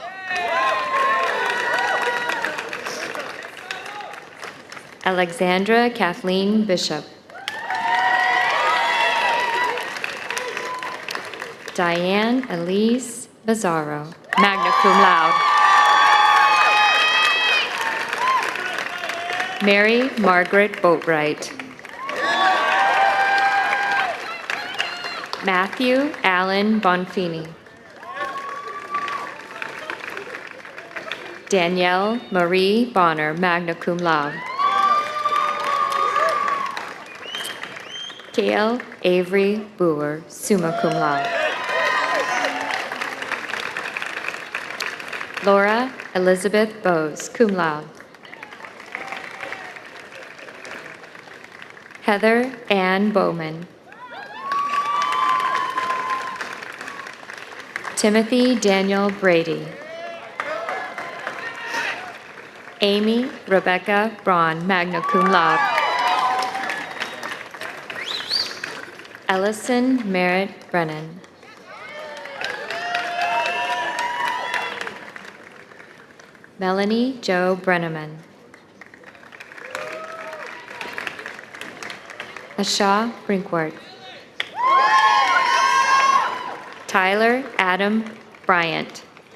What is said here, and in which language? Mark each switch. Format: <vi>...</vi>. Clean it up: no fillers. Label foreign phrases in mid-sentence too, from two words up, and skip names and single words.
<en>Alexandra Kathleen Bishop. Diane Elise Bizarro,</en> <la>magna cum laude.</la> <en>Mary Margaret Boatwright. Matthew Allen Bonfini. Danielle Marie Bonner,</en> <la>magna cum laude.</la> <en>Kale Avery Boer,</en> <la>summa cum laude.</la> <en>Laura Elizabeth Bowes,</en> <la>cum laude.</la> <en>Heather Ann Bowman. Timothy Daniel Brady. Amy Rebecca Braun,</en> <la>magna cum laude.</la> <en>Ellison Merritt Brennan. Melanie Jo Brenneman. Asha Brinkwart. Tyler Adam Bryant.</en>